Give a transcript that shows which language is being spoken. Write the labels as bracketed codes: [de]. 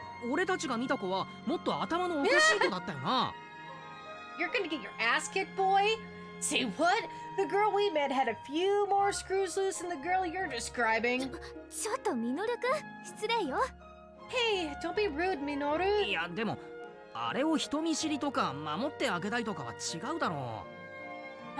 [ja] 俺たちが見た子はもっと頭のおかしい子だったよな。 [en] You're gonna get your ass kicked, boy? Say what? The girl we met had a few more screws loose than the girl you're describing. [ja] ちょっとミノルくん失礼よ。 [en] Hey, don't be rude, Minoru. [ja] いやでもあれを人見知りとか守ってあげたいとかは違うだろう。